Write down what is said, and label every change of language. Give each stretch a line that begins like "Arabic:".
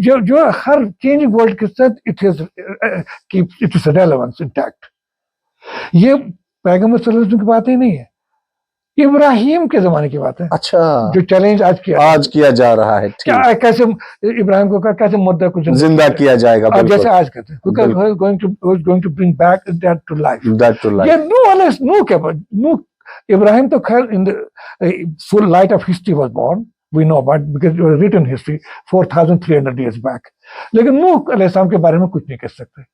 Hindi: जो हर
English: changing world
Hindi: के साथ
English: it is relevance intact.
Hindi: ये पैगंबर सल्लल्लाहु अलैहि वसल्लम की बात ही नहीं है, इब्राहिम के जमाने की बात है. अच्छा, जो चैलेंज आज किया जा रहा है. क्या कैसे इब्राहिम को कैसे मुद्दा को जिंदा किया जाएगा, जैसे आज कहते हैं,
English: because going to bring back that to life. Yeah, no. Ibrahim
Hindi: तो खैर
English: in the full light of history was born, we know about, because it was written history 4,300 years back.
Hindi: लेकिन नूह अलैहिस्सलाम के बारे में कुछ नहीं कह सकते.